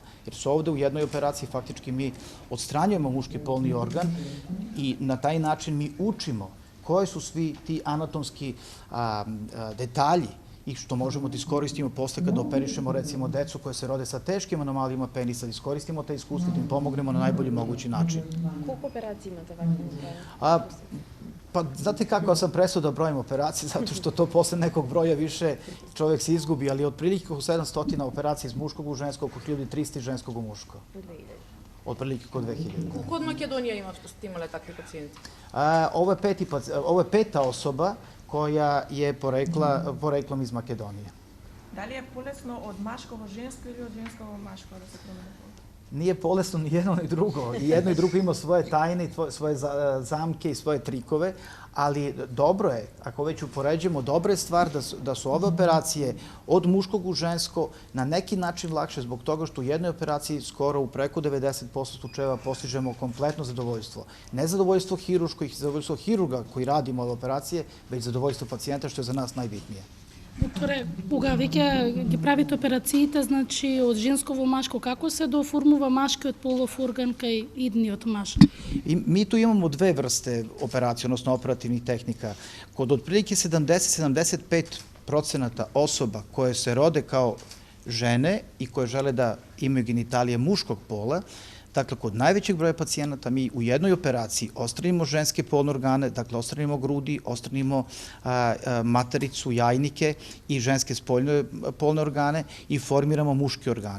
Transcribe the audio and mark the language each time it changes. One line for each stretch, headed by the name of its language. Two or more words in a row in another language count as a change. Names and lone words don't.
Serbian: Jer su ovde u jednoj operaciji faktički mi odstranjujemo muški polni organ i na taj način mi učimo koji su svi ti anatomski detalji i što možemo da iskoristimo posle kada operišemo recimo decu koje se rode sa teškim anomalijama penisa, da iskoristimo te iskustvo, da im pomognemo na najbolji mogući način. Koliko operacija imate ovakve? Pa znate kako, ja sam prestao da brojim operacije, zato što to posle nekog broja više čovjek se izgubi, ali otprilike oko 700 operacija iz muškog u žensko, oko 1300 ženskog u muško. Otprilike oko 2000.
Macedonian: Колко од Македонија има што сте имале такви пациенти?
Serbian: Ovo je 5. osoba koja je poreklom iz Makedonije.
Macedonian: Да ли е полесно од машко в женско или од женско в машко да се промене пол?
Serbian: Nije bolesno ni jedno ni drugo. I jedno i drugo ima svoje tajne, svoje zamke i svoje trikove, ali dobro je, ako već upoređujemo, dobra je stvar da su ove operacije od muškog u žensko na neki način lakše zbog toga što u jednoj operaciji skoro u preko 90% slučajeva postižemo kompletno zadovoljstvo. Ne zadovoljstvo hiruško i zadovoljstvo hirurga koji radimo ove operacije, već zadovoljstvo pacijenta, što je za nas najbitnije.
Macedonian: Докторе, кога веќе ги правите операциите, значи од женско во машко, како се доформува машкиот полов орган кај идниот маш?
Serbian: Mi tu imamo dve vrste operacije, odnosno operativnih tehnika. Kod otprilike 70-75% osoba koje se rode kao žene i koje žele da imaju genitalije muškog pola, Dakle, kod najvećeg broja pacijenata mi u jednoj operaciji ostranimo ženske polne organe, dakle, ostranimo grudi, ostranimo matericu, jajnike i ženske spoljne polne organe i formiramo muške organe.